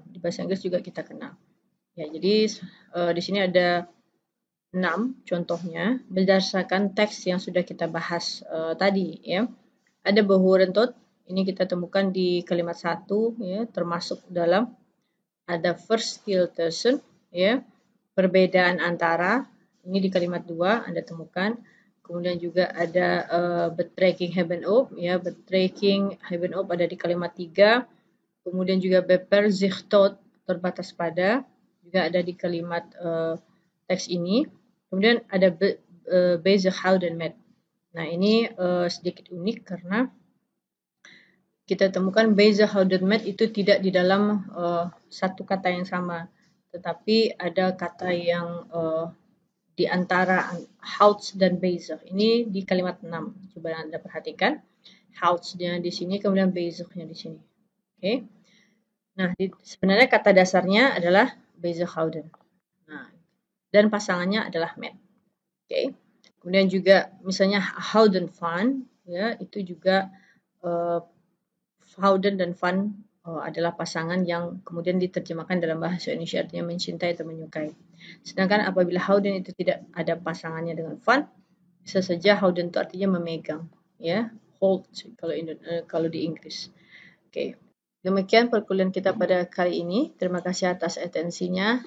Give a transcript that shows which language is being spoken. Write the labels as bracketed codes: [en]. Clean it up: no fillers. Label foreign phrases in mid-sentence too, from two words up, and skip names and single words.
[id] Di bahasa Inggris juga kita kenal. Ya, jadi di sini ada 6 contohnya berdasarkan teks yang sudah kita bahas tadi, ya. Ada behorentot, ini kita temukan di kalimat 1, ya, termasuk dalam ada [nl] verschil tussen, [id] ya, perbedaan antara, ini di kalimat 2 Anda temukan. kemudian juga ada [nl] betrekking hebben op, [id] ya, [nl] betrekking hebben op [id] ada di kalimat 3, kemudian juga [nl] beper zich tot, [id] terbatas pada, juga ada di kalimat teks ini. Kemudian ada [nl] bezig houden met. [id] Nah, ini sedikit unik karena kita temukan [nl] bezig houden met [id] itu tidak di dalam satu kata yang sama, tetapi ada kata yang di antara houdt dan bezig. Ini di kalimat 6. Coba Anda perhatikan. Houdtnya di sini, kemudian bezignya di sini. Oke. Nah, sebenarnya kata dasarnya adalah [nl] bezig houden. [id] Nah, dan pasangannya adalah met. Oke. Kemudian juga misalnya [nl] houden van, [id] ya, itu juga houden dan van adalah pasangan yang kemudian diterjemahkan dalam bahasa Indonesia, artinya mencintai atau menyukai. Sedangkan apabila houden itu tidak ada pasangannya dengan van, bisa saja houden itu artinya memegang, ya, hold kalau di Inggris. Oke. Demikian perkuliahan kita pada kali ini. Terima kasih atas atensinya.